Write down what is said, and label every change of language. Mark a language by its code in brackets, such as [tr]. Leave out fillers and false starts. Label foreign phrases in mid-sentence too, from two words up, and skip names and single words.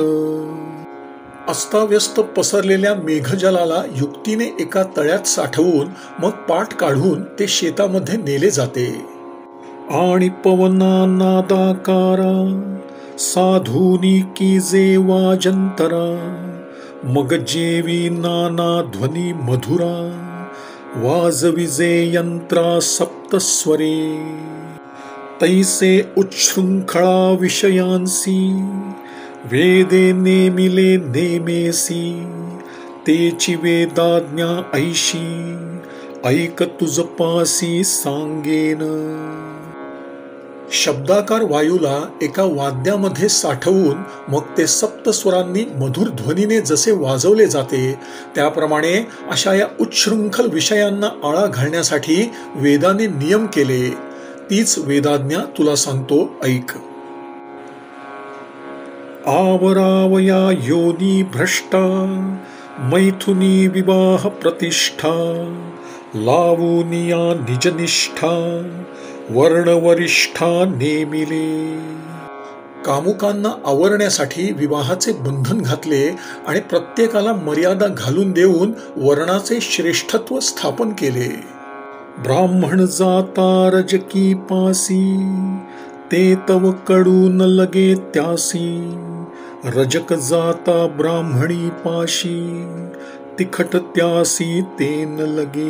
[mr] अस्ताव्यस्त पसरलेल्या मेघजलाला युक्तीने एका तळ्यात साठवून मग पाट काढून ते शेतामध्ये नेले जाते. आणि पवना नादाकारा, साधूनी कीजे वाजंतरा. मग जेवी नाना ध्वनी मधुरा, वाजविजे यंत्रा सप्तस्वरे. तैसे उच्छृंखळा विषयांसी, वेदे नेमिले नेमेसी. तेची वेदाज्ञा ऐशी, ऐक तुझ पासी सांगेन. शब्दाकार वायूला एका वाद्यामध्ये साठवून मग ते सप्तस्वरांनी मधुर ध्वनीने जसे वाजवले जाते, त्याप्रमाणे अशा या उच्छृंखल विषयांना आळा घालण्यासाठी वेदाने नियम केले. तीच वेदाज्ञा तुला सांगतो, ऐक. आवरावया योनी भ्रष्टा, मैथुनी विवाह प्रतिष्ठा. लावूनिया निजनिष्ठा, वर्णवरिष्ठा नेमिले. कामुकांना आवरण्यासाठी विवाहाचे बंधन घातले आणि प्रत्येकाला मर्यादा घालून देऊन वर्णाचे श्रेष्ठत्व स्थापन केले. ब्राह्मण जाता रजकी पासी, ते तव कडून लगे त्यासी. रजक जाता ब्राह्मणी पाशी, तिखट त्यासी तेन लगे.